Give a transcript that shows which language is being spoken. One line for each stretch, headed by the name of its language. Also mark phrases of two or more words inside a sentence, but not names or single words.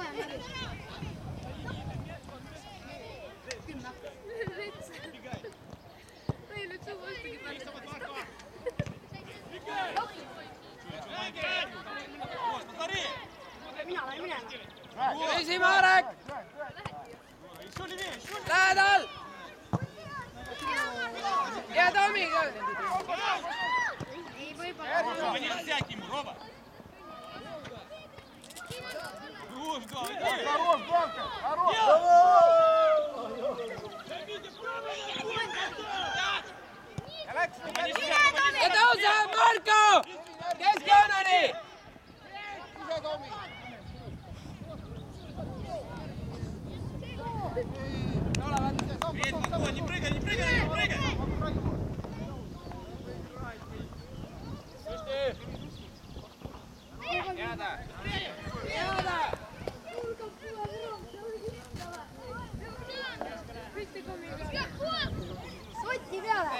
Estonian: Mina lähen minema. Püsi, Marek! Lähedal! Ja Tomi ka! Ei, võib-olla.
Russian: Сядь к нему, Рома. Хорош, да, Хорош, Бонка! Хорош!
Estonian: Ja tõuse, Marko! Keskjooneni!
Russian: Не прыгай, не прыгай, не прыгай!
Estonian: Jääda! Jääda! Sotti peale.